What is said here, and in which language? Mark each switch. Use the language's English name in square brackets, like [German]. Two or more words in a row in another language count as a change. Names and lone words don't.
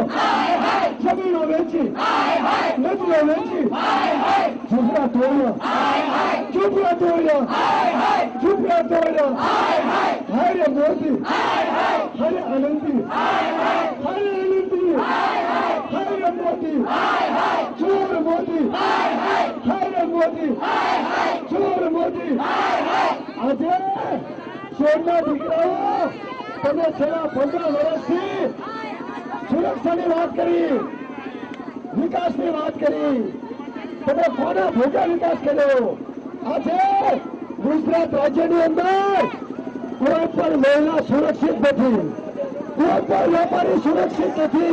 [Hindi] जमीनों बेची, नदियों बेची, झुपड़ा तोड़ो, झुपड़ा तोड़ो, झुपड़ा तोड़ो. हाय मोदी, हाय आनंदी, हाय आनंदी, हाय मोदी, चोर मोदी, हाय मोदी, चोर मोदी. [Gujarati] આજે ચોરના દીકરાઓ તમે છેલ્લા 15 વર્ષથી સુરક્ષાની વાત કરી, વિકાસની વાત કરી, તમે કોના ભોગા વિકાસ કર્યો? આજે ગુજરાત રાજ્યની અંદર કોઈ પણ મહિલા સુરક્ષિત નથી, કોઈ પણ વેપારી સુરક્ષિત નથી.